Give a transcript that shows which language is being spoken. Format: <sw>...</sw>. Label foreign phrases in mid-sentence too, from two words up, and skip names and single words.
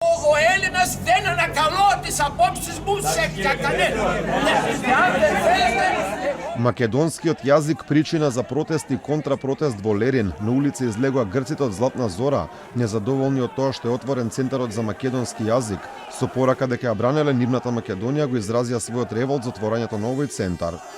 <el>Ο Έλληνας δεν ανακαλώ τις απόψεις μου σε κανένα.</el> <mk>Македонскиот јазик причина за протест и контрапротест во Лерин. На улица излегоа грците од Златна Зора, незадоволни од тоа што е отворен центарот за македонски јазик. Со порака дека ја бранеле нивната Македонија, го изразија својот револт за отворањето на овој центар.</mk>